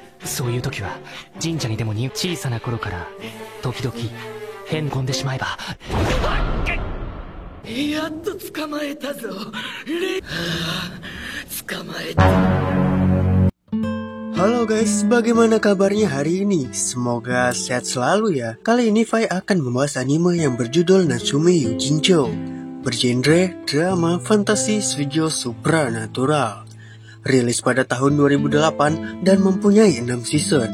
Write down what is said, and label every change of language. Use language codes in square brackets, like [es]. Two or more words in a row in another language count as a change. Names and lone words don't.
[ja] そういう時は神社にでも小さな頃から時々変込んでしまえば。やっと捕まえたぞ。捕まえた。 [id] Halo guys, bagaimana kabarnya hari ini? Semoga sehat selalu ya. Kali ini Fai akan membahas anime yang berjudul Natsume Yujincho, bergenre drama fantasi shoujo supranatural. Rilis pada tahun 2008 dan mempunyai 6 season.